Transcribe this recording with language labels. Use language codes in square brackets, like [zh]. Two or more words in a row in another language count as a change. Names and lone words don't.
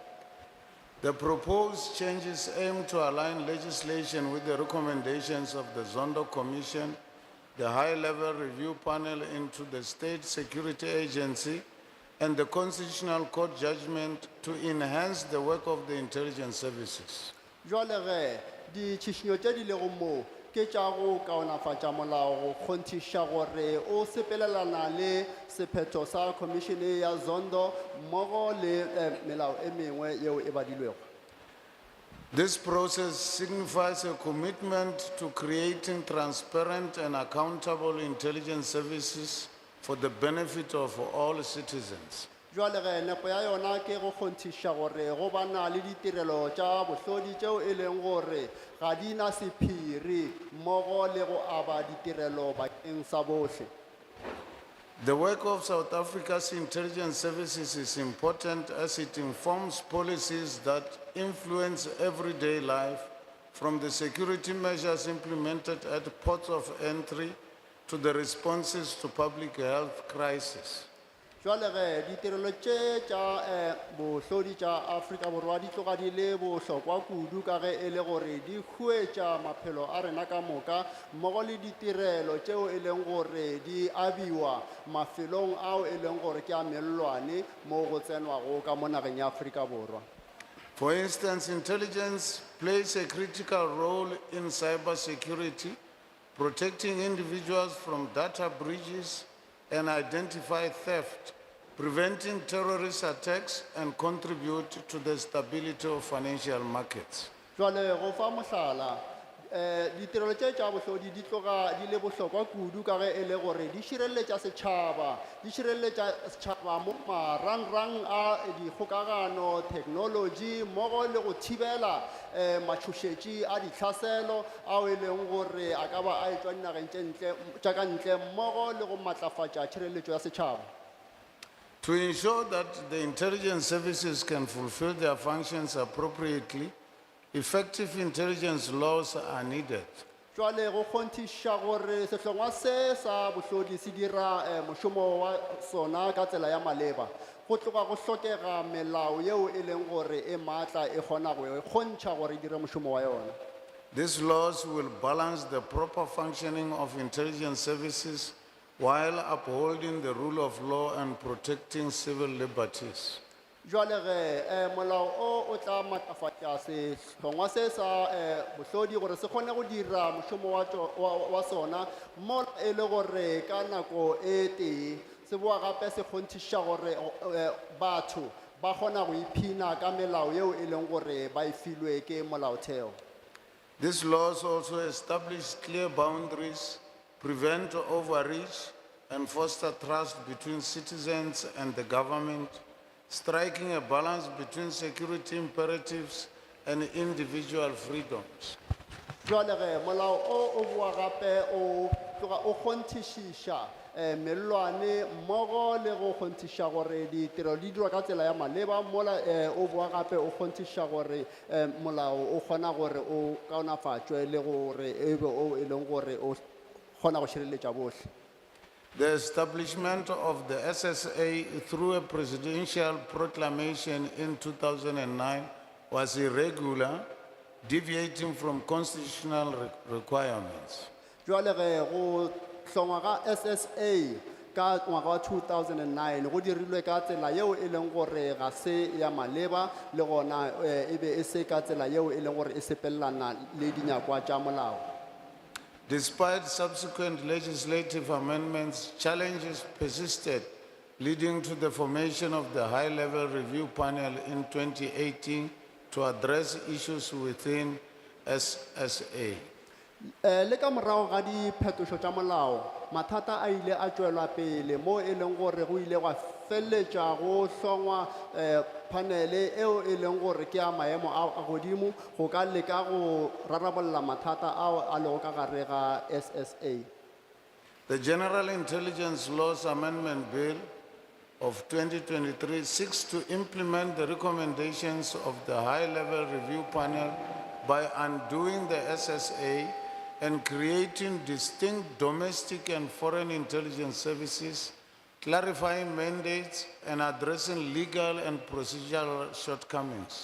[en] The proposed changes aim to align legislation with the recommendations of the Zondo Commission, the high-level review panel into the State Security Agency, and the Constitutional Court judgment to enhance the work of the intelligence services. [nso] Jwale ge di tšhišinyo tše di lego moo ke tša go kaonafatša molao go kgonthiša gore o sepelelana le sephetho sa khomišene ya Zondo mmogo le melao e mengwe yeo e badilwego. [en] This process signifies a commitment to creating transparent and accountable intelligence services for the benefit of all citizens. [nso] Jwale ge nepo ya yona ke go kgonthiša gore go bana le ditirelo tša bohlodi tšeo e leng gore ga di na sephiri mmogo le go aba ditirelo bakeng sa bohle. [en] The work of South Africa's intelligence services is important as it informs policies that influence everyday life, from the security measures implemented at ports of entry to the responses to public health crisis. [nso] Jwale ge ditirelo tše tša bohlodi tša Afrika Borwa di tloga di le bohlokwa kudu ka ge e le gore di huetša maphelo a rena ka moka mmogo le ditirelo tšeo e leng gore di abiwa mafelong ao e leng gore ke a mellwane mo go tsenwago ka mo nageng ya Afrika Borwa. [en] For instance, intelligence plays a critical role in cybersecurity, protecting individuals from data breaches and identify theft, preventing terrorist attacks, and contribute to the stability of financial markets. [nso] Jwale go fa mohlala ditirelo tše tša bohlodi di tloga di le bohlokwa kudu ka ge e le gore di šireletša setšhaba mo marangrang a dikgokagano technology mmogo le go thibela matšhošetši a dihlaselo ao e leng gore a ka ba a etšwa dinageng tša ka ntle mmogo le go matlafatša tšhireletšo ya setšhaba. [en] To ensure that the intelligence services can fulfill their functions appropriately, effective intelligence laws are needed. [nso] Jwale go kgonthiša gore sehlongwa se sa bohlodi se dira mošomo wa sona ka tsela ya maleba go tloga go hlokega melao yeo e leng gore e maatla e kgona go kgontšha gore e dire mošomo wa yona. [en] These laws will balance the proper functioning of intelligence services while upholding the rule of law and protecting civil liberties. [nso] Jwale ge molao o tla matlafatša sehlongwa se sa bohlodi gore se kgone go dira mošomo wa sona mo e le gore ka nako e tee se boa gape se kgonthiša gore batho ba kgona go iphina ka melao yeo e leng gore ba e filwe ke molaotheo. [en] These laws also establish clear boundaries, prevent overreach, and foster trust between citizens and the government, striking a balance between security imperatives and individual freedoms. [nso] Jwale ge molao o boa gape o kgonthišiša mellwane mmogo le go kgonthiša gore ditirelo di dirwa ka tsela ya maleba mola o boa gape o kgonthiša gore molao o kgona gore o kaonafatšwe le gore e be o e leng gore o kgona go šireletša bohle. [en] The establishment of the SSA through a presidential proclamation in 2009 was irregular, deviating from constitutional requirements. [nso] Jwale ge go hlongwa ga SSA ka ngwaga wa 2009 go dirilwe ka tsela yeo e leng gore ga se ya maleba le gona e be e se ka tsela yeo e leng gore e sepelelana le dinyakwa tša molao. [en] Despite subsequent legislative amendments, challenges persisted, leading to the formation of the high-level review panel in 2018 to address issues within SSA. [nso] Le ka morago ga diphetošo tša molao, mathata a ile a tšwelwa pele mo e leng gore go ile gwa feleletša go hlongwa panele eo e leng gore ke ya maemo a godimo go ka leka go rarabolla mathata ao a lego ka gare ga SSA. [en] The General Intelligence Laws Amendment Bill of 2023 seeks to implement the recommendations of the high-level review panel by undoing the SSA and creating distinct domestic and foreign intelligence services, clarifying mandates and addressing legal and procedural shortcomings.